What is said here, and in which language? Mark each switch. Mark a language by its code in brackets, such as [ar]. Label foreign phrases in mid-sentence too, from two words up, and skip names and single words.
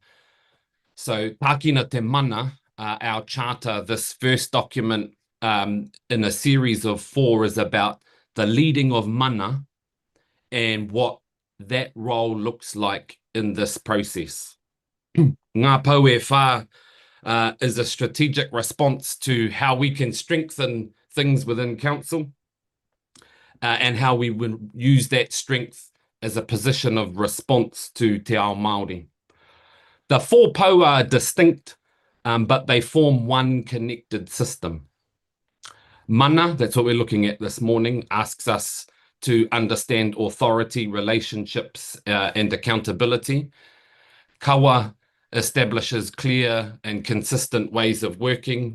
[en] So Tākina Te Mana, our charter, this first document in a series of 4 is about the leading of mana and what that role looks like in this process. Ngā Pau e Whā is a strategic response to how we can strengthen things within council and how we would use that strength as a position of response to [mi] te ao Māori. [en] The 4 pau are distinct, but they form one connected system. Mana, that's what we're looking at this morning, asks us to understand authority, relationships, and accountability. Kawa establishes clear and consistent ways of working.